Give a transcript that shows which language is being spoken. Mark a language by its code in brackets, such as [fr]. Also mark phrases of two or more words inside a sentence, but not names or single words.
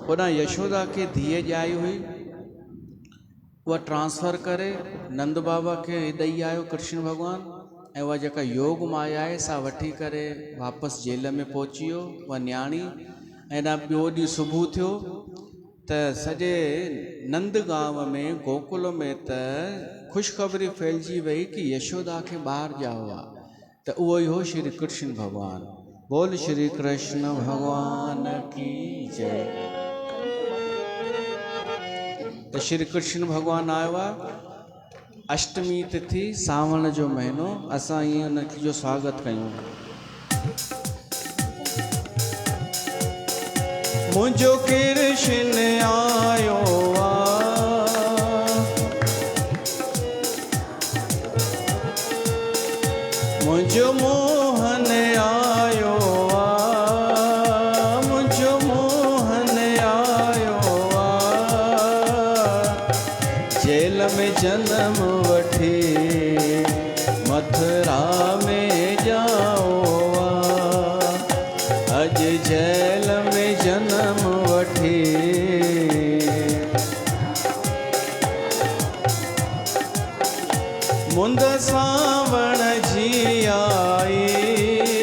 [sd] होॾां यशोदा खे धीअ ॼाई हुई, उहा ट्रांसफर करे नंद बाबा खे ॾेई आयो कृष्ण भॻवानु। ऐं उहा जेका योग माया आहे सा वठी करे वापसि जेल में पहुची वियो उहा न्याणी। ऐं ॿियो ॾींहुं सुबुह थियो त सॼे नंद गांव में गोकुल में त ख़ुशख़बरी फैलिजी वई कि यशोदा खे ॿारु ॼाओ आहे। त उहो ई हो श्री कृष्ण भॻवानु। [hi] बोल श्री कृष्ण भगवान की जय। [sd] तो श्री कृष्ण भगवान आयो आहे। अष्टमी तिथि, सावण जो महीनो, असां ईअं उन जो स्वागत कयूं। मुंहिंजो कृष्ण आयो मुंहिंजो मोहन आयो मुंहिंजो मोहन आयो जेल में जन्म वठी मथुरा में जाओ अज जेल में जन्म वठी मुंद सावण जी आई